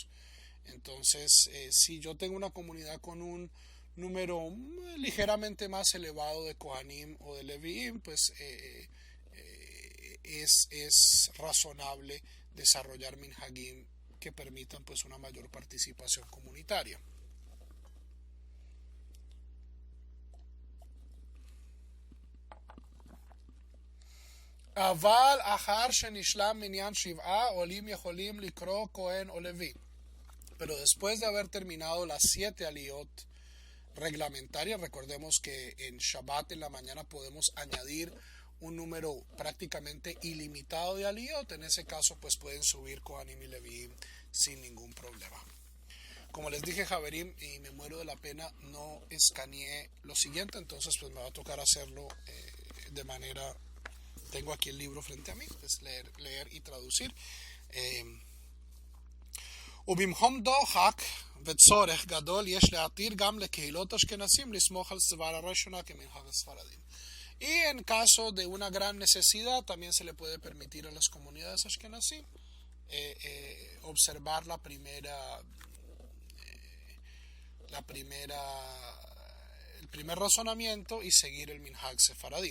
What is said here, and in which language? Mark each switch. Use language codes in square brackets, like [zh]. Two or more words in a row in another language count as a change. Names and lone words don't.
[es] Entonces, si yo tengo una comunidad con un número ligeramente más elevado de Kohanim o de Leviim, pues es razonable desarrollar minhagim que permitan pues una mayor participación comunitaria. [he] אבל אחר שנשלם מניין שבעה עולים יכולים לקרוא כהן או לוי. [es] Pero después de haber terminado las 7 aliyot reglamentarias, recordemos que en Shabbat en la mañana podemos añadir un número prácticamente ilimitado de aliyot. En ese caso pues pueden subir Kohanim y Levi sin ningún problema. Como les dije, Javerim, y me muero de la pena, no escaneé lo siguiente, entonces pues me va a tocar hacerlo de manera... Tengo aquí el libro frente a mí, pues leer y traducir. [he] ובמחום דוחק וצורך גדול יש להתיר גם לקהילות אשכנזים לסמוך על סברה ראשונה כמנהג הספרדים. [es] Y en caso de una gran necesidad también se le puede permitir a las comunidades ashkenazim observar el primer razonamiento y seguir el minhag sefaradí.